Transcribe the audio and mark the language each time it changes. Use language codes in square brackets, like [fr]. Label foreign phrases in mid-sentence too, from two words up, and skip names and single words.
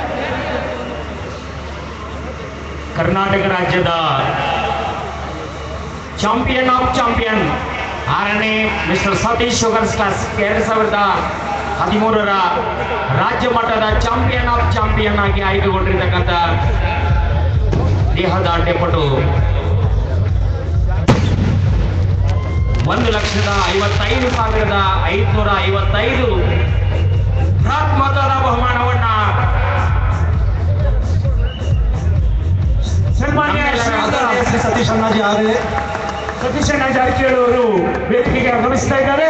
[kn] ಕರ್ನಾಟಕ ರಾಜ್ಯದ [en] champion of champion [kn] 6ನೇ ಮಿಸ್ಟರ್ ಸತೀಶ್ ಶುಗರ್ ಸ್ಟಾರ್ಸ್ 2013ರ ರಾಜ್ಯ ಮಟ್ಟದ [en] champion of champion [kn] ಆಗಿ ಆಯ್ಕೆಗೊಂಡಿರ್ತಕ್ಕಂಥ ದೇಹದಾಢ್ಯಪಟು 1,55,555 ಬೃಹತ್ ಮೊತ್ತದ ಬಹುಮಾನವನ್ನ ಸನ್ಮಾನ್ಯ [mr] आदरणीय श्री सतीश अण्णाजी आगळे [kn] ಸತೀಶ್ ಅಣ್ಣ ಜಾರಕಿಹೊಳಿ ಅವರು ವೇದಿಕೆಗೆ ಆಗಮಿಸ್ತಾ ಇದ್ದಾರೆ.